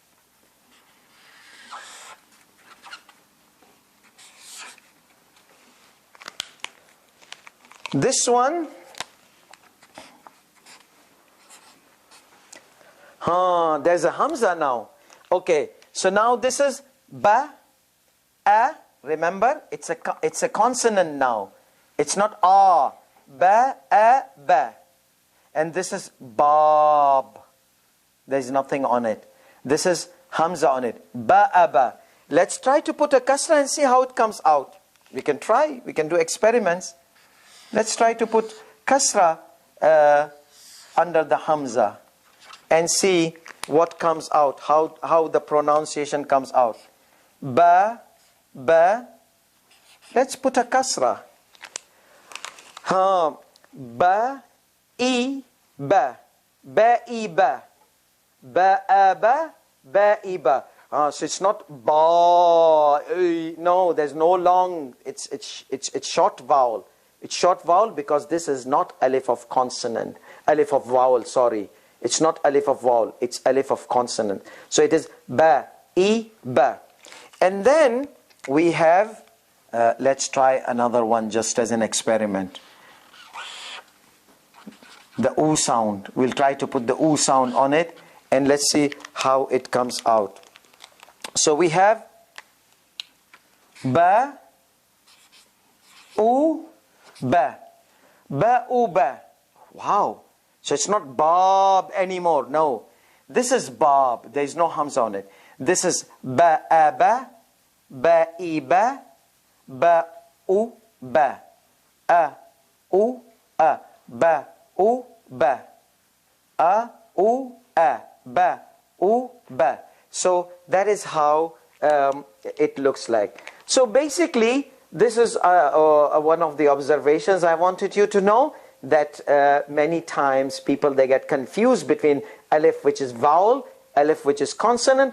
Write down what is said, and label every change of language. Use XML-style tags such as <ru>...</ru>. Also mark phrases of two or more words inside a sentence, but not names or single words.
<en>This one. There's a hamza now. Okay, so now this is ba, a. Remember, it's a consonant now. It's not a. Ba, a, ba. And this is bab. There's nothing on it. This is hamza on it. Ba, a, ba. Let's try to put a kasra and see how it comes out. We can try. We can do experiments. Let's try to put kasra under the hamza and see what comes out, how the pronunciation comes out. Ba, ba. Let's put a kasra. Ba, e, ba. Ba, e, ba. Ba, a, ba. Ba, e, ba. So it's not ba. No, there's no long. It's short vowel. It's short vowel because this is not alif of consonant. alif of vowel, sorry. It's not alif of vowel, it's alif of consonant. So it is ba, e, ba. And then we have, let's try another one just as an experiment. The oo sound. We'll try to put the oo sound on it and let's see how it comes out. So we have ba, oo, ba. Ba, oo, ba. Wow. So it's not Bob anymore. No. This is Bob. There is no Hamza on it. This is ba, a, ba, ba, e, ba, ba, oo, ba. A, oo, a, ba, oo, ba. A, oo, a, ba, oo, ba. So that is how it looks like. So basically, this is one of the observations I wanted you to know, that many times people, they get confused between alif, which is vowel, alif, which is consonant.</en>